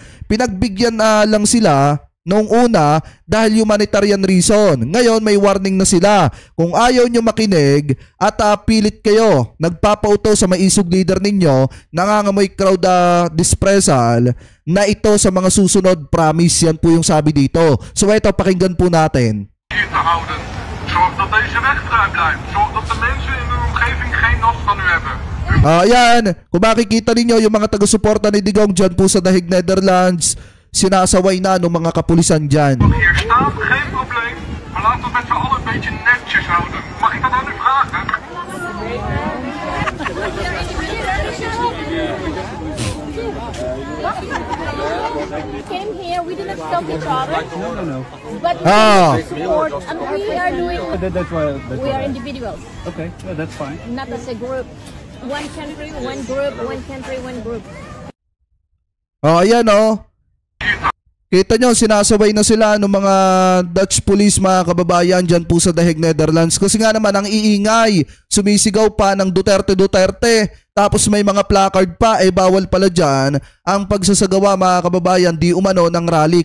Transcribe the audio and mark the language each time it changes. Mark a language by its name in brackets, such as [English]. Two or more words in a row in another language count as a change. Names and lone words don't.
[Filipino] Pinagbigyan lang sila noong una dahil [English] humanitarian reason. [Filipino] Ngayon may warning na sila. Kung ayaw nyo makinig at pilit kayo, nagpapauto sa maisog leader ninyo, nangangamoy [English] crowd dispersal, [Filipino] na ito sa mga susunod, promise. Yan po yung sabi dito. So ito, pakinggan po natin. [Dutch] Zorg dat deze weg vrij blijft. Zorg dat de mensen in uw omgeving geen last van u hebben. [Filipino] Yan. Kung makikita ninyo yung mga taga-suporta ni Digong dyan po sa Dahig Netherlands, sinasaway na ng mga kapulisan dyan. [Dutch] Hier staan, geen probleem. Maar laten we met z'n allen een beetje netjes houden. Mag ik dat aan u vragen? [English] Came here, we didn't stop each other. No. But we support, and we are doing. That's why. We are individuals, Okay, yeah, that's fine. not as a group. One country, one group. One country, one group. [Filipino] Ayan Kita nyo, sinasabay na sila ng mga [English] Dutch police [Filipino] mga kababayan dyan po sa Dahig Netherlands. Kasi nga naman ang iingay, sumisigaw pa ng Duterte. Tapos may mga placard pa, bawal pala dyan ang pagsasagawa mga kababayan di umano ng rally.